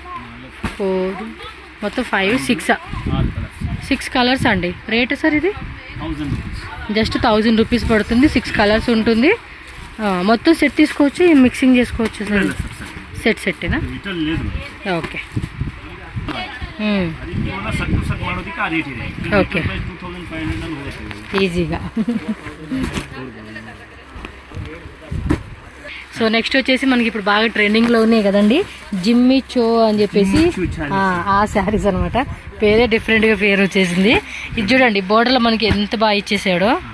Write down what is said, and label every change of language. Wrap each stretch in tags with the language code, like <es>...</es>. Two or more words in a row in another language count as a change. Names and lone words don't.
<te>4 మొత్తం 5 6 కలర్స్ అండి. రేట్ సార్ ఇది</te> <en>1000 rupees.</en> <te>జస్ట్</te> <en>1000 rupees</en> <te>పడుతుంది. 6 కలర్స్ ఉంటుంది. మొత్తం సెట్ తీసుకోవచ్చు, మిక్సింగ్ చేసుకోవచ్చు సార్.</te> <kn>ಸೆಟ್ಟೇನಾ?</kn> <te>లేదు.</te> <kn>ಓಕೆ. ಅದಕ್ಕೆ ಇವಾಗ ಸಟ್ ಮಾಡೋದಕ್ಕೆ ಆ ರೇಟ್ ಇದೆ. ಓಕೆ. 2500 ಅಲ್ಲಿ ಹೋಗುತ್ತೆ</kn> <te>ఈజీగా. సో నెక్స్ట్ వచ్చేసి మనకి ఇప్పుడు బాగా ట్రెండింగ్లో ఉన్నాయి కదండి, జిమ్మి చో అని చెప్పేసి ఆ శారీస్ అనమాట. పేరే డిఫరెంట్గా పేరు వచ్చేసింది. ఇది చూడండి బోర్డర్లో మనకి ఎంత బాగా ఇచ్చేసాడో.</te>